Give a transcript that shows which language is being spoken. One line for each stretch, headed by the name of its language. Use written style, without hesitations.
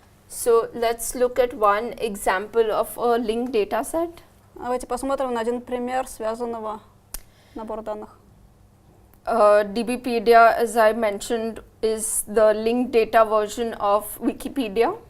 English: So let's look at one example of a linked data set.
Russian: Давайте посмотрим на один пример связанного набора данных.
English: DBpedia, as I mentioned, is the linked data version of Wikipedia.